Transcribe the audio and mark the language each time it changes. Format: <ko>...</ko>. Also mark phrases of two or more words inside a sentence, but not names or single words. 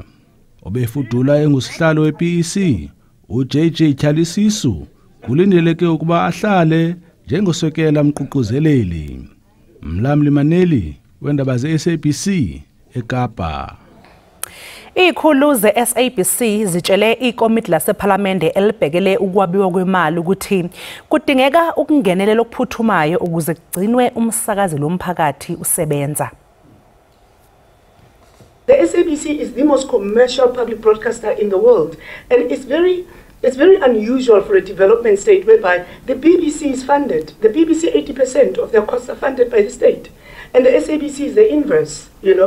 <xh>Obefudula engusihlalo we-PEC uJJ Tyalisisu kulindeleke ukuba ahlale njengosekela mququzeleli. Mlamli Maneli wendaba ze-SABC eKapa.</xh> <zu>Ikhulu ze-SABC zitshele ikomiti lasephalamende elibhekele ukwabiwa kwemali ukuthi kudingeka ukungenelela okuphuthumayo ukuze kugcinwe umsakazi lomphakathi usebenza.</zu> <en>The SABC is the most commercial public broadcaster in the world, and it's very unusual for a development state whereby the BBC is funded. The BBC, 80% of their costs are funded by the state. And the SABC is the inverse, you know.</en>